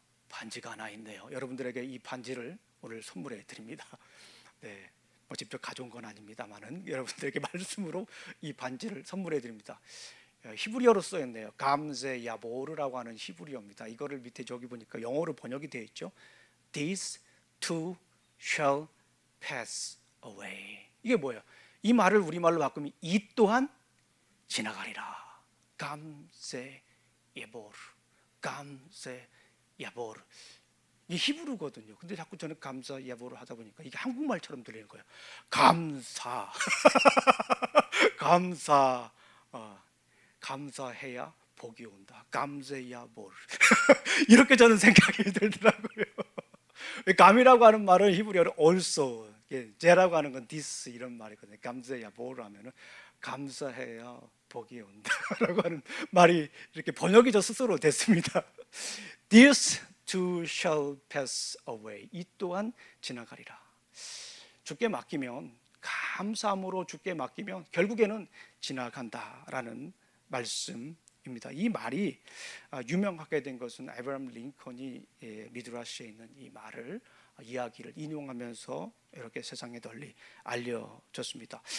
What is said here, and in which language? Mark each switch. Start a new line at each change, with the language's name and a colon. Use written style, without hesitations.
Korean: 반지가 하나 있네요. 여러분들에게 이 반지를 오늘 선물해 드립니다. 네, 뭐 직접 가져온 건 아닙니다만은 여러분들에게 말씀으로 이 반지를 선물해 드립니다. 히브리어로 써있네요. 감세 야보르라고 하는 히브리어입니다. 이거를 밑에 저기 보니까 영어로 번역이 되어 있죠.
English: This too shall pass away.
Korean: 이게 뭐예요? 이 말을 우리말로 바꾸면 이 또한 지나가리라. 감세 야보르, 감세 야보르. 이 히브리거든요. 근데 자꾸 저는 감사 야보르 하다 보니까 이게 한국말처럼 들리는 거예요. 감사, 감사, 감사해야 복이 온다. 감세야 볼. 이렇게 저는 생각이 들더라고요. 감이라고 하는 말은 히브리어로 also, 제라고 하는 건 this 이런 말이거든요. 감세야 볼 하면은 감사해야 복이 온다라고 하는 말이 이렇게 번역이 저 스스로 됐습니다.
English: This too shall pass away.
Korean: 이 또한 지나가리라. 주께 맡기면, 감사함으로 주께 맡기면 결국에는 지나간다라는 말씀입니다. 이 말이 유명하게 된 것은 에브라함 링컨이 미드라시에 있는 이 말을 이야기를 인용하면서 이렇게 세상에 널리 알려졌습니다.